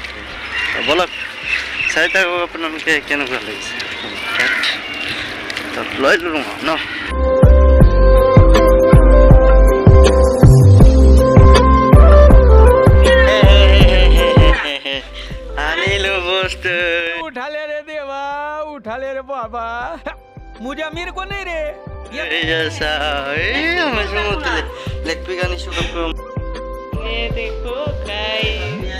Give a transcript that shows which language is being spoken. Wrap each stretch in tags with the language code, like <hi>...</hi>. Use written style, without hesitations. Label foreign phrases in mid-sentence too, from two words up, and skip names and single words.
<as>বলক চাই থাকক আপোনালোকে কেনেকুৱা লাগিছে। লৈ ল'লোঁ ন। আনিলোঁ বস্তু।</as> <hi>उठाले रे देवा, उठाले रे बाबा, मुझे अमीर को नहीं रे।</hi> <as>लेग आनिছোঁ কাপোৰ।</as> <hi>ये देखो गाइस,</hi>